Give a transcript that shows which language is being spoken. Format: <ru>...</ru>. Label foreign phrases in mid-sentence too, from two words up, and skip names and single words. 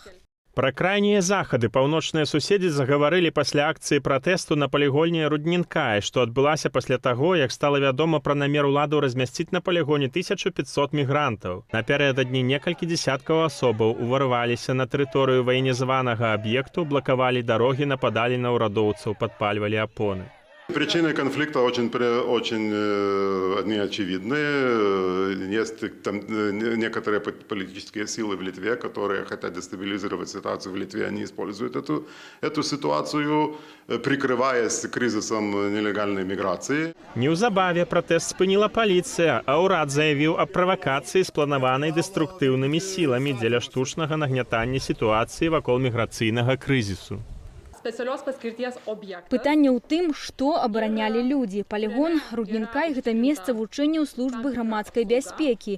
<be>Пра крайнія захады паўночныя суседзі загаварылі пасля акцыі пратэсту на палігоне Руднінкай, што адбылася пасля таго, як стала вядома пра намер уладаў размясціць на палігоне 1500 мігрантаў. Напярэдадні некалькі дзясяткаў асобаў уварваліся на тэрыторыю ваенізаванага аб'екту, блакавалі дарогі, нападалі на ўрадоўцаў, падпальвалі апоны.</be> <ru>Причины конфликта очень одни очевидные. Есть там некоторые политические силы в Литве, которые хотят дестабилизировать ситуацию в Литве. Они используют эту ситуацию, прикрываясь кризисом нелегальной миграции.</ru> <be>Неўзабаве пратэст спыніла паліцыя, а ўрад заявіў аб правакацыі, спланаванай дэструктыўнымі сіламі дзеля штучнага нагнятання сітуацыі вакол міграцыйнага крызісу. Пытанне ў тым, што абаранялі людзі. Палігон Руднінкай – гэта месца вучэнняў службы грамадскай бяспекі.</be>